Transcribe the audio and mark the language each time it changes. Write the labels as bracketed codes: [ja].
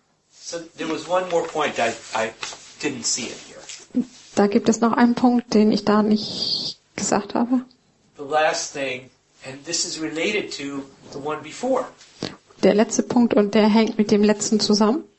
[en] So there was one more point I didn't see it here. [de] Da gibt es noch einen Punkt, den ich da nicht gesagt habe. [en] The last thing, and this is related to the one before. [de] Der letzte Punkt und der hängt mit dem letzten zusammen.